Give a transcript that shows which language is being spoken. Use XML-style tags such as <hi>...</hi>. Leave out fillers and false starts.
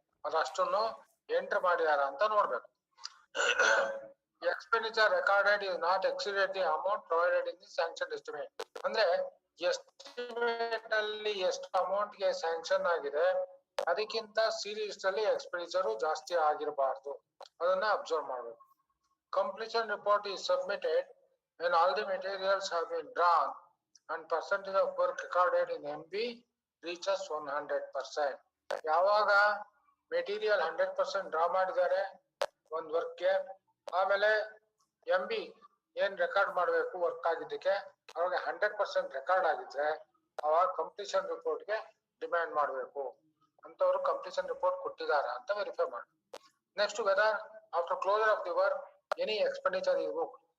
<kn>ಅದಷ್ಟನ್ನು enter ಮಾಡಿದಾರ ಅಂತ ನೋಡ್ಬೇಕು.</kn> <en>Expenditure recorded is not exceeded the amount provided in the sanction estimate.</en> <kn>ಅಂದ್ರೆ estimate ಅಲ್ಲಿ ಎಷ್ಟು ಅಮೌಂಟ್ ಗೆ ಸ್ಯಾಂಕ್ಷನ್ ಆಗಿದೆ ಅದಕ್ಕಿಂತ ಸೀರೀಸ್ ಅಲ್ಲಿ ಎಕ್ಸ್ಪೆಂಡಿಚರ್ ಜಾಸ್ತಿ ಆಗಿರಬಾರ್ದು, ಅದನ್ನ ಅಬ್ಸರ್ವ್ ಮಾಡಬೇಕು.</kn> <en>completion report</en> <kn>is submitted</kn> <en>when all the materials have been drawn and percentage of work recorded in MB reaches 100%.</en> <kn>ಯಾವಾಗ ಮೆಟೀರಿಯಲ್ 100% ಡ್ರಾ ಮಾಡಿದ್ದಾರೆ ಒಂದ್ ವರ್ಕ್ಗೆ, ಆಮೇಲೆ MB ಏನ್ ರೆಕಾರ್ಡ್ ಮಾಡಬೇಕು ವರ್ಕ್ ಆಗಿದ್ದಕ್ಕೆ ಅವಾಗ 100% ರೆಕಾರ್ಡ್ ಆಗಿದ್ರೆ ಅವಾಗ ಕಂಪ್ಲೀಷನ್ ರಿಪೋರ್ಟ್ಗೆ ಡಿಮ್ಯಾಂಡ್ ಮಾಡಬೇಕು. ಅಂತವ್ರು ಕಂಪ್ಲೀಷನ್ ರಿಪೋರ್ಟ್ ಕೊಟ್ಟಿದಾರ ಅಂತ ವೆರಿಫೈ ಮಾಡಿ.</kn> <en>Next whether after closure of the work any expenditure is book.</en>